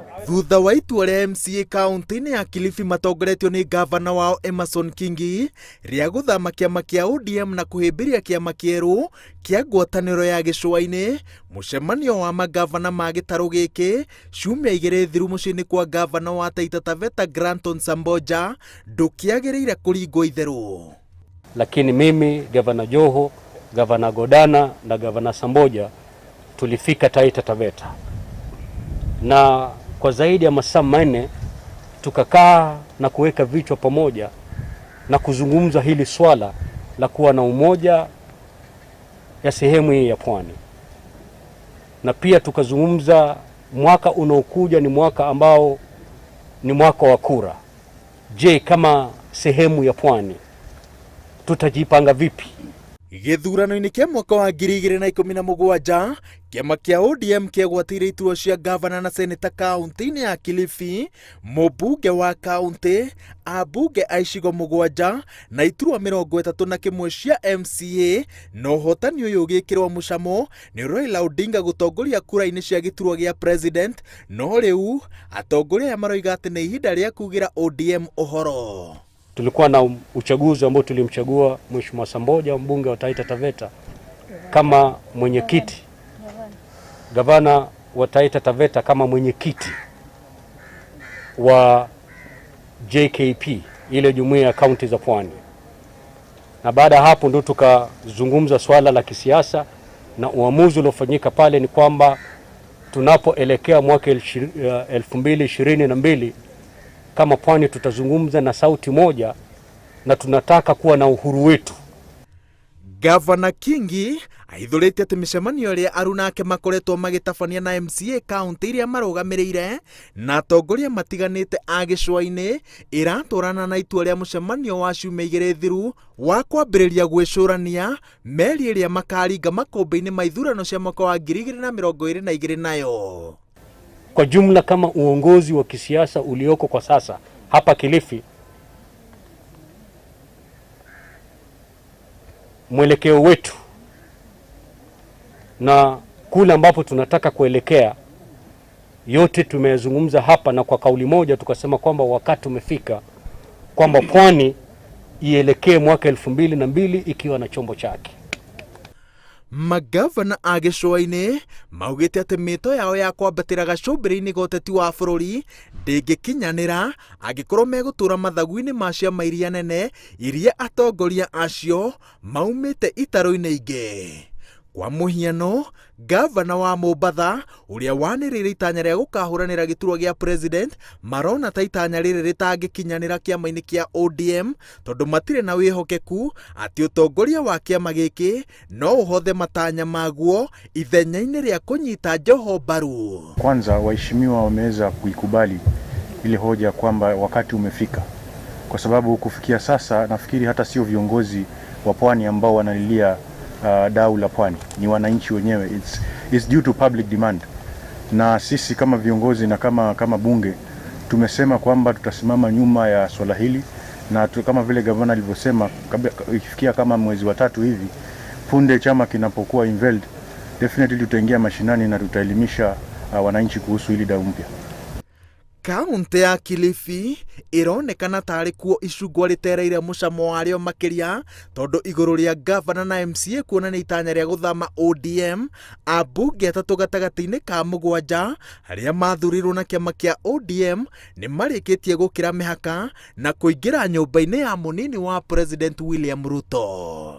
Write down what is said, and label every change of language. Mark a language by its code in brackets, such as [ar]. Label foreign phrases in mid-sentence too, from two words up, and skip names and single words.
[ki] Thutha wa itua rĩa MCA kaunti-inĩ ya Kilifi matongoretio nĩ gavana wao Emerson Kingi rĩa gũthama kĩama kĩa ODM na kũhĩmbĩria kĩama kĩerũ kĩa ngwatanĩro ya gĩcũa-inĩ, mũcemanio wa magavana ma gĩtarũ gĩkĩ ciumia igĩrĩ thiru mũciĩ-inĩ kwa gavana wa Taita Taveta Granton Samboja ndũkĩagĩrĩire kũringwo itherũ. [sw] Lakini mimi, Gavana Joho, Gavana Godana na Gavana Samboja tulifika Taita Taveta, na kwa zaidi ya masaa 4 tukakaa na kuweka vichwa pamoja na kuzungumza hili swala la kuwa na umoja ya sehemu hii ya pwani. Na pia tukazungumza mwaka unaokuja ni mwaka ambao ni mwaka wa kura. Je, kama sehemu ya pwani tutajipanga vipi? [ki] Gĩthurano-inĩ kĩa mwaka wa 2017 kĩama kĩa ODM kĩagwatĩire iturwa cia gavana na seneta kaunti-inĩ ya Kilifi, mũmbunge wa kaunti, ambunge a icigo 7 na iturwa 31 cia MCA, na ũhotani ũyũ ũgĩkĩrwo mũcamo nĩ Raila Odinga gũtongoria kura-inĩ cia gĩturwa gĩa president, no rĩu atongoria aya maroiga atĩ nĩ ihinda rĩa kugira ODM ũhoro. [sw] Tulikuwa na uchaguzi ambao tulimchagua Mheshimiwa Samboja, mbunge wa Taita Taveta, kama mwenyekiti, gavana wa Taita Taveta kama mwenyekiti wa JKP, ile jumuiya ya kaunti za pwani. Na baada ya hapo ndio tukazungumza swala la kisiasa, na uamuzi uliofanyika pale ni kwamba tunapoelekea mwaka 2022 kama pwani tutazungumza na sauti moja, na tunataka kuwa na uhuru wetu. [ki] Gavana Kingi aithũrĩtie atĩ mĩcemanio ĩrĩa aruna ake makoretwo magĩtabania na MCA kaunti iria marũgamĩrĩire na atongoria matiganĩte a gĩcũa-inĩ ĩratwarana na itua rĩa mũcemanio wa ciumia igĩrĩ thiru wa kwambĩrĩria gwĩcũrania meri ĩrĩa makaringa makũmbĩ-inĩ ma ithurano cia mwaka wa 2022 nayo. [sw] Kwa jumla, kama uongozi wa kisiasa ulioko kwa sasa hapa Kilifi, mwelekeo wetu na kule ambapo tunataka kuelekea, yote tumezungumza hapa, na kwa kauli moja tukasema kwamba wakati umefika kwamba pwani ielekee mwaka 2002 ikiwa na chombo chake. [ki] Magavana a gĩcũa-inĩ maugĩte atĩ mĩto yao ya kwambatĩra gacũmbĩrĩ-inĩ ga ũteti wa bũrũri ndĩngĩkinyanĩra angĩkorwo megũtũra mathagu-inĩ ma ciama iria nene iria atongoria acio maumĩte itarũ-inĩ ingĩ. Kwa mũhiano, gavana wa Mombatha ũrĩa wanĩrĩire itanya rĩa gũkahũranĩra gĩturwa gĩa president marona ta itanya rĩrĩ rĩtangĩkinyanĩra kĩama-inĩ kĩa ODM tondũ matirĩ na wĩhokeku atĩ ũtongoria wa kĩama gĩkĩ no ũhothe matanya maguo ithenya-inĩ rĩa kũnyita Joho mbaru. [sw] Kwanza waheshimiwa wameweza kuikubali ile hoja kwamba wakati umefika, kwa sababu kufikia sasa nafikiri hata sio viongozi wa pwani ambao wanalilia dau la pwani, ni wananchi wenyewe. [en] It's due to public demand, [sw] na sisi kama viongozi na kama bunge tumesema kwamba tutasimama nyuma ya swala hili, na kama vile gavana alivyosema, ikifikia kama mwezi wa 3 hivi punde chama kinapokuwa involved, definitely tutaingia mashinani na tutaelimisha wananchi kuhusu hili dau mpya. [ki] Kaunti ya Kilifi ironekana tarĩ kuo icungwa rĩtereire mũcamo warĩo makĩria tondũ igũrũ rĩa gavana na MCA kuonania itanya rĩa gũthama ODM, ambunge atatũ gatagatĩ-inĩ ka 7 arĩa mathurirwo na kĩama kĩa ODM nĩ marĩkĩtie gũkĩra mĩhaka na kũingĩra nyũmba-inĩ ya mũnini wa President William Ruto.